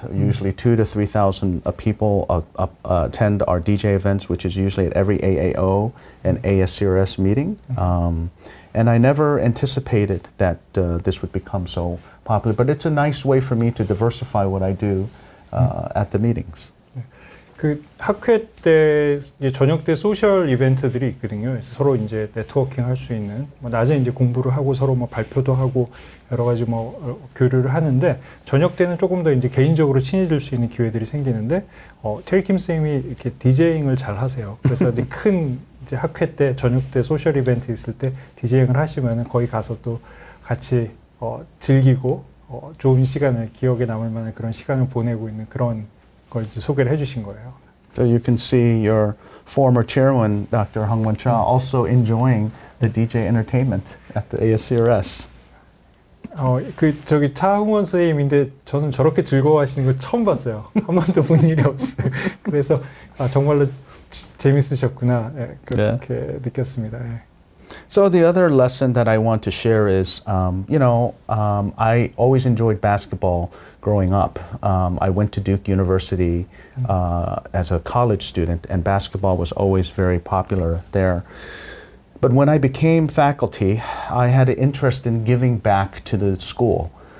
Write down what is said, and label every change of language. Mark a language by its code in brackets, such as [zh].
[en] Usually 2,000 to 3,000 people attend our DJ events, which is usually at every AAO and ASCRS meeting. And I never anticipated that this would become so popular, but it's a nice way for me to diversify what I do at the meetings. [ko] 그 학회 때 이제 저녁 때 소셜 이벤트들이 있거든요. 그래서 서로 이제 네트워킹 할 수 있는, 뭐 낮에 이제 공부를 하고 서로 뭐 발표도 하고 여러 가지 뭐 교류를 하는데, 저녁 때는 조금 더 이제 개인적으로 친해질 수 있는 기회들이 생기는데, 테리 킴 쌤이 이렇게 디제잉을 잘 하세요. 그래서 이제 큰 이제 학회 때 저녁 때 소셜 이벤트 있을 때 디제잉을 하시면은 거기 가서 또 같이 즐기고 좋은 시간을, 기억에 남을 만한 그런 시간을 보내고 있는 그런 걸 이제 소개를 해주신 거예요. [en] So you can see your former chairman, Dr. Hong-Won Cha, also enjoying the DJ entertainment at the ASCRS. [ko] 저기 차흥원 선생님인데 저는 저렇게 즐거워하시는 거 처음 봤어요. 한 번도 본 일이 없어요. 그래서 정말로 재밌으셨구나 그렇게 느꼈습니다. [en] So the other lesson that I want to share is, I always enjoyed basketball growing up. I went to Duke University as a college student, and basketball was always very popular there. But when I became faculty, I had an interest in giving back to the school.